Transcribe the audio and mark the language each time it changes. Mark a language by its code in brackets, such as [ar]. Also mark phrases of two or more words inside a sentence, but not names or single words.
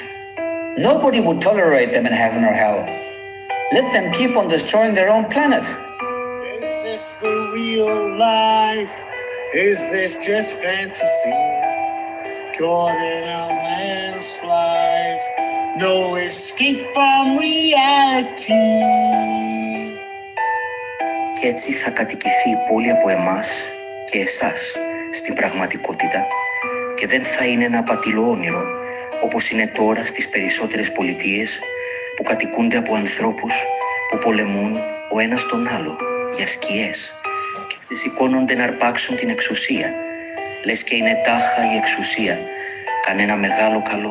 [en] Nobody would tolerate them in heaven or hell. Let them keep on destroying their own planet. Is this the real life? Is this just fantasy? Caught in a landslide, no escape from reality. [el] Και έτσι θα κατοικηθεί η πόλη από εμάς και εσάς στην πραγματικότητα και δεν θα είναι ένα απατηλό όνειρο όπως είναι τώρα στις περισσότερες πολιτείες που κατοικούνται από ανθρώπους που πολεμούν ο ένας τον άλλο για σκιές και σηκώνονται να αρπάξουν την εξουσία, λες και είναι τάχα η εξουσία κανένα μεγάλο καλό.